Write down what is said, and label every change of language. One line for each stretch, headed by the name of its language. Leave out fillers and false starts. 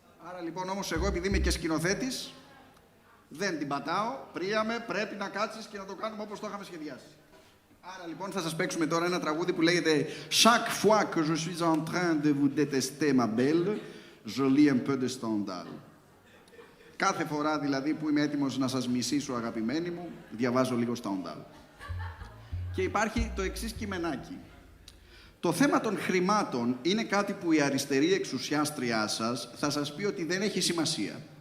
Greek: Άρα λοιπόν όμως εγώ επειδή είμαι και σκηνοθέτης, δεν την πατάω, Πρίαμε, πρέπει να κάτσεις και να το κάνουμε όπως το είχαμε σχεδιάσει. Άρα λοιπόν θα σας παίξουμε τώρα ένα τραγούδι που λέγεται
French: Chaque fois que je suis en train de vous détester ma belle, je lis un peu de Stendhal.
Greek: Κάθε φορά δηλαδή που είμαι έτοιμος να σας μισήσω αγαπημένοι μου, διαβάζω λίγο Stendhal. Και υπάρχει το εξής κειμενάκι. Το θέμα των χρημάτων είναι κάτι που η αριστερή εξουσιάστριά σας θα σας πει ότι δεν έχει σημασία.